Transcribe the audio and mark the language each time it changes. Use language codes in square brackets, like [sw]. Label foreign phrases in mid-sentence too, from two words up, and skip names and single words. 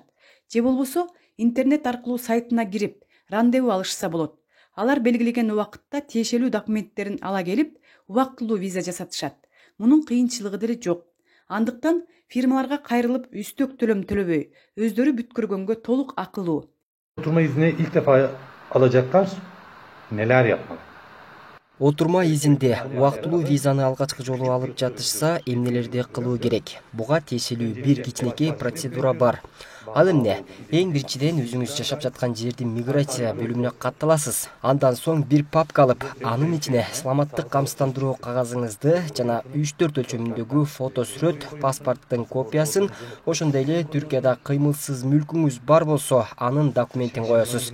[ky] Же болбосо интернет аркылуу сайтына кирип, рандеву алышса болот. Алар белгилеген убакытта тиешелүү документтерин ала келип, убактылуу виза жасатышат. Мунун кыйынчылыгы деле жок. Андыктан фирмаларга кайрылып үстөк төлөм төлөбөй, өздөрү бүткөргөнгө толук акылуу. [tr] Oturma izni ilk defa alacaklar neler yapmalı? Oturma izninde [ky] убактылуу визаны алгачкы жолу алып жатышса, эмнелерди кылуу керек? Буга тиешелүү бир кичинекей процедура бар. Ал эмне? Эң биринчиден өзүңүз жашап жаткан жердин миграция бөлүмүнө катталасыз. Андан соң бир папка алып, анын ичине саламаттык камсыздандыруу кагазыңызды жана 3-4 өлчөмүндөгү фото сүрөт, паспорттун копиясын, ошондой эле Түркияда кыймылсыз мүлкүңүз бар болсо, анын документин коесуз.